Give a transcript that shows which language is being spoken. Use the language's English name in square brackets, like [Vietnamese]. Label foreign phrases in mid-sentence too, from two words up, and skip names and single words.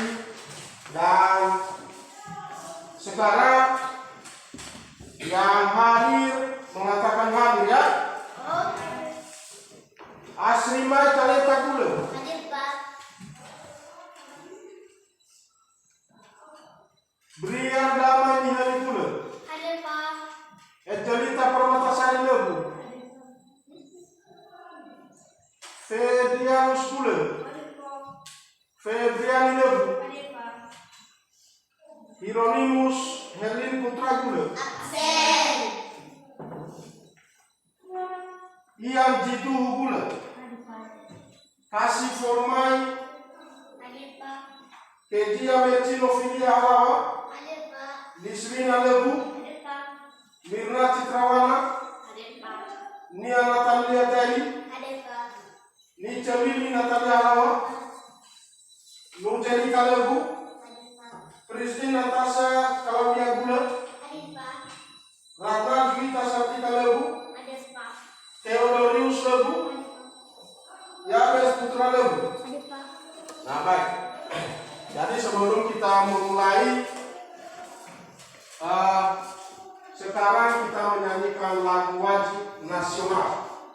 [Indonesian] Dan sekarang yang hadir mengatakan hadir ya. Asrimai Talenta Gula. Hadir Pak. Brian Damai Nihari Gula. Hadir Pak. Etelita Permatasari Lebu. Fedrianus Gula. Hadir Pak. Febriani Lebu. Hadir Pak. Hieronymus Herlin Putra Gula. Absen. Iam Jitu Gula. Hadir Pak. Kasih Formai Hadir Pak. Kejia Mecinofilia Halawa, Hadir Pak. Liswina Lebu, Hadir Pak. Mirna Citrawana, Hadir Pak. Nia Natalia Tari, Hadir Pak. Nica Lili Natalia Halawa, Nurjani Kalebu, Hadir Pak. Christine Natasha Kalamia Gula, Hadir Pak. Ratna Juwita Sakti Kalebu, Hadir Pak. Theodorius Lebu, Yabes Putra Lebu. Hadir Pak. Nah baik, jadi sebelum kita memulai, sekarang kita menyanyikan lagu wajib nasional.